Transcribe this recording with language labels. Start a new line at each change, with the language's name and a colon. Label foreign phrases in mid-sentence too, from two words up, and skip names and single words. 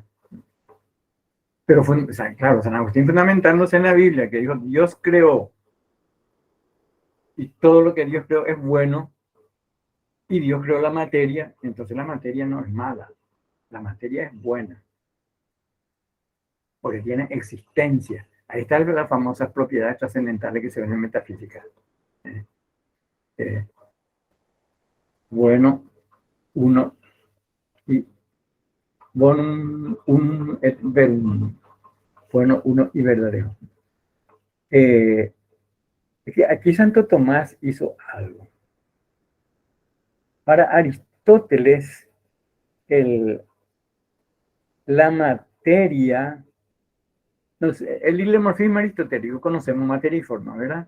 Spanish: Pero claro, San Agustín fundamentándose en la Biblia, que dijo, Dios creó, y todo lo que Dios creó es bueno, y Dios creó la materia, entonces la materia no es mala, la materia es buena, porque tiene existencia. Ahí están las famosas propiedades trascendentales que se ven en metafísica. Bueno, uno, y
Latin: bonum, et verum.
Spanish: Bueno, uno y verdadero. Aquí Santo Tomás hizo algo. Para Aristóteles, la materia, no sé, el hilemorfismo aristotélico, conocemos materia y forma, ¿verdad?